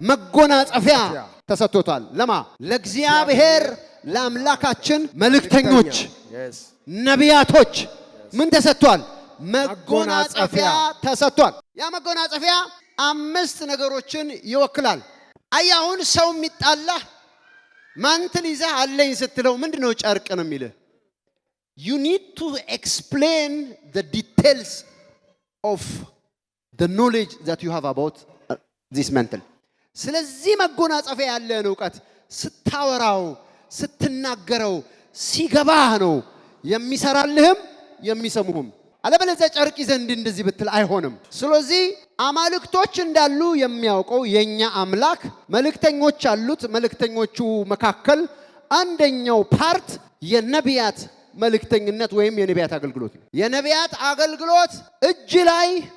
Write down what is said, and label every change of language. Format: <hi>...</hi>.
<am>መጎናጸፊያ ተሰጥቶታል። ለማ ለእግዚአብሔር ለአምላካችን መልእክተኞች ነቢያቶች ምን ተሰጥቷል? መጎናጸፊያ ተሰጥቷል። ያ መጎናጸፊያ አምስት ነገሮችን ይወክላል። አያሁን ሰው የሚጣላ ማንትል ይዘህ አለኝ ስትለው ምንድነው ጨርቅ ነው የሚልህ?</am> <en>You need to explain the details of the knowledge that you have about this mantle.</en> <am>ስለዚህ መጎናጸፊያ ያለህን ዕውቀት ስታወራው ስትናገረው ሲገባህ ነው የሚሰራልህም የሚሰሙህም። አለበለዚያ ጨርቅ ይዘህ እንደዚህ ብትል አይሆንም። ስለዚህ አማልክቶች እንዳሉ የሚያውቀው የኛ አምላክ መልእክተኞች አሉት። መልእክተኞቹ መካከል አንደኛው ፓርት የነቢያት መልእክተኝነት ወይም የነቢያት አገልግሎት ነው። የነቢያት አገልግሎት እጅ ላይ</am>